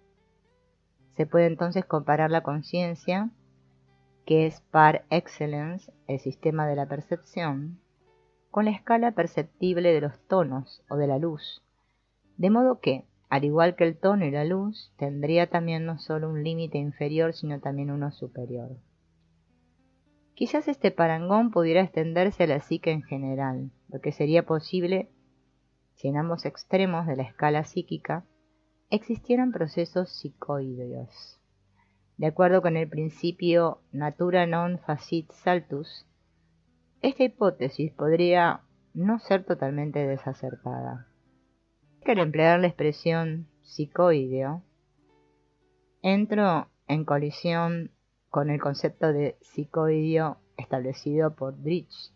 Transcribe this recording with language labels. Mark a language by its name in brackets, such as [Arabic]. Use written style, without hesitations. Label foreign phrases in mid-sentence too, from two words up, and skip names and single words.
[Spanish] Se puede entonces comparar la conciencia, que es [French] par excellence [Spanish] el sistema de la percepción, con la escala perceptible de los tonos o de la luz, de modo que, al igual que el tono y la luz, tendría también no solo un límite inferior, sino también uno superior. Quizás este parangón pudiera extenderse a la psique en general, lo que sería posible si en ambos extremos de la escala psíquica existieran procesos psicoideos. De acuerdo con el principio [Latin] natura non facit saltus, [Spanish] esta hipótesis podría no ser totalmente desacertada. Al emplear la expresión psicoideo, entro en colisión con el concepto de psicoideo establecido por Dritsch.